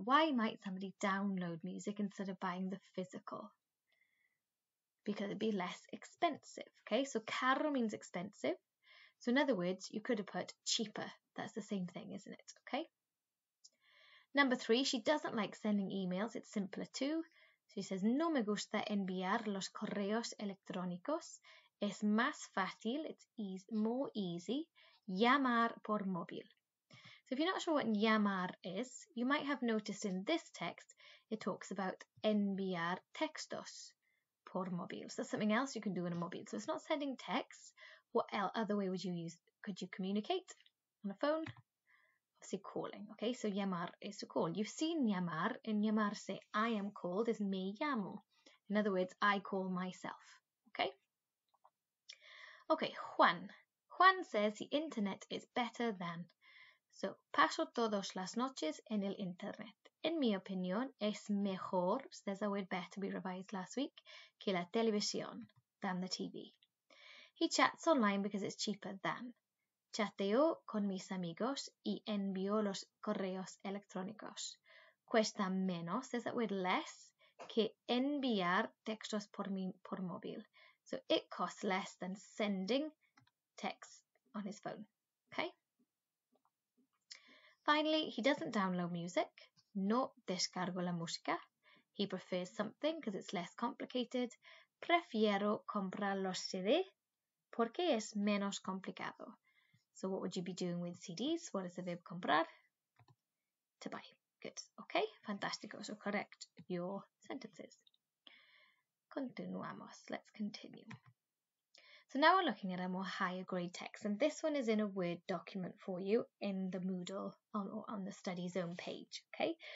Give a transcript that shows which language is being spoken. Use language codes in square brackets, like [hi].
[en] Why might somebody download music instead of buying the physical? Because it'd be less expensive, okay? So caro means expensive. So in other words, you could have put cheaper. That's the same thing, isn't it? Okay. Number 3, she doesn't like sending emails. It's simpler too. So she says, [es] no me gusta enviar los correos electrónicos. Es más fácil, [en] it's more easy, [es] llamar por móvil. [en] So if you're not sure what llamar is, you might have noticed in this text, it talks about [es] enviar textos por móvil. [en] So that's something else you can do in a móvil. So it's not sending texts. What other way would you use? Could you communicate on a phone? Obviously calling, okay? So llamar is to call. You've seen llamar. In llamarse, I am called is [es] me llamo. [en] In other words, I call myself, okay? Okay, Juan. Juan says the internet is better than. So, [es] paso todas las noches en el internet. En mi opinión, es mejor, [en] so there's a word better we revised last week, [es] que la televisión, [en] than the TV. He chats online because it's cheaper than. [es] Chateo con mis amigos y envío los correos electrónicos. Cuesta menos, [en] there's that word less, [es] que enviar textos por móvil. [en] So it costs less than sending text on his phone. Okay. Finally, he doesn't download music. [es] No descargo la música. [en] He prefers something because it's less complicated. [es] Prefiero comprar los CD porque es menos complicado. [en] So what would you be doing with CDs? What is the verb comprar? To buy. Good. Okay. Fantastico. So correct your sentences. [es] Continuamos. [en] Let's continue. So now we're looking at a more higher grade text, and this one is in a Word document for you in the Moodle on the Study Zone page. Okay.